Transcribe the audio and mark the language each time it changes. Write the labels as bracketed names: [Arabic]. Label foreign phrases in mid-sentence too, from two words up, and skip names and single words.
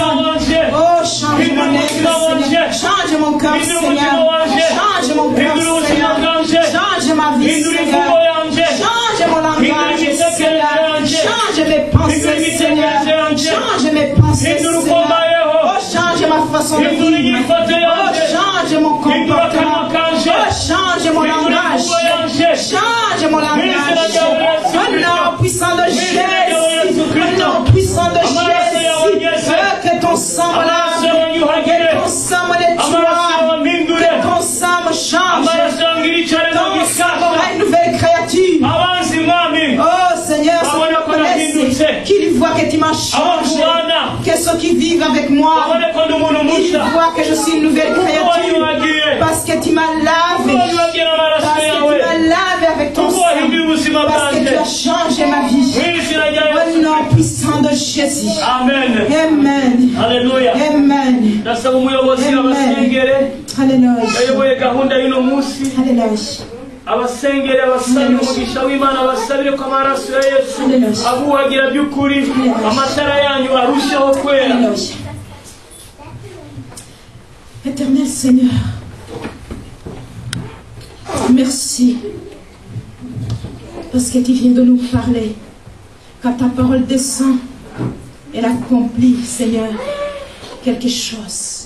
[French] personne. [Rundi] wanje, [French] Oh, change [Rundi] hindura [French] mon être, [Rundi] ubuzima wanje, [French] Seigneur. Change mon cœur, [Rundi] hindura [French] Seigneur. [Rundi] ubuzima wanje, [French] Change mon cœur, [Rundi] hindura ubuzima [French] Seigneur. [Rundi] bwanje, [French] Change ma vie, [Rundi] hindura [French] Seigneur. [Rundi] imvugo yanje, [French] Change mon langage, [Rundi] hindura [French] Seigneur. [Rundi] yanje, [French] Change mes pensées, [Rundi] hindura [French] Seigneur. [Rundi] yanje, [French] Change mes pensées, [Rundi] hindura [French] Seigneur. [Rundi] ukombayeho, [French] Oh, change ma façon de [Rundi] hindura [French] vivre. [Rundi] inyifato Oh, yanje, [French] change mon [Rundi] hindura [French] comportement. [Rundi] akanwa kanje, [French] Oh, change mon [Rundi] hindura [French] langage. imvugo yanje, Change mon langage. Au nom puissant de Jésus. Au nom puissant de Jésus. Que ton sang me lave. Que ton sang me nettoie. Que ton sang me change. Ton sang me rend une nouvelle créature. [Rundi] abanzi mwami, [French] Oh Seigneur, ceux qui me connaissent, qu'ils voient que tu m'as changé. Que ceux qui vivent avec moi, [Rundi] babone ko ndi umuntu [French] ils [Rundi] mushya, [French] voient que je suis une nouvelle créature. [Rundi] wanyuhagiye, [French] Parce que tu m'as lavé. [Rundi] wanyuhagiye [French] Parce [Rundi] n'amaraso [French] que tu [Rundi] yawe, [French] m'as lavé avec ton [Rundi] kuko wahinduye [French] sang. [Rundi] ubuzima [French] Parce que [Rundi] bwanjye, [French] tu as changé ma vie. [Rundi] mu izina rya [French] Au [Rundi] Yesu, [French] nom puissant de Jésus. [Rundi] amen, [French] Amen. [Rundi] haleluya. [French] Amen. [Rundi] ndasaba umuyobozi abasengere, [French] Alléluia. [Rundi] yayoboye gahunda y'uno munsi, [French] Alléluia. [Rundi] abasengere, abasabire umugisha w'Imana, abasabire ko amaraso ya Yesu abuhagira by'ukuri, amatara yanyu arusheho kwera. [French] Alléluia. Éternel Seigneur, merci parce que tu viens de nous parler. Quand ta parole descend, elle accomplit, Seigneur, quelque chose.